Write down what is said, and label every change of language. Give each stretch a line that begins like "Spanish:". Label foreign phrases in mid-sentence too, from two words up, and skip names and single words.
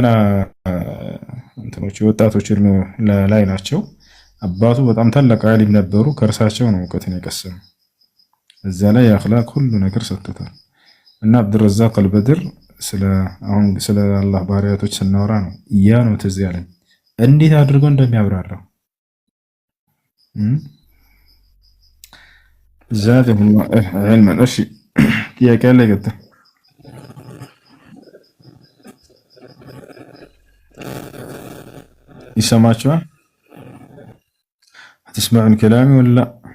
Amharic: እንትኖች ወጣቶች ላይ ናቸው። አባቱ በጣም ታላቅ ዓሊም ነበሩ። ከእርሳቸው ነው ዕውቀትን የቀሰሙ። እዛ ላይ የአኽላቅ ሁሉ ነገር ሰጥቶታል። እና አብዱረዛቅ አልበድር ስለ አላህ ባህሪያቶች ስናወራ ነው ያ ነው ትዝ ያለኝ እንዴት አድርጎ እንደሚያብራራው
Arabic: زادهم الله علما።
Amharic: እሺ ጥያቄ አለ ይቀጥል። ይሰማችኋል?
Arabic: هتسمعون كلامي ولا لا؟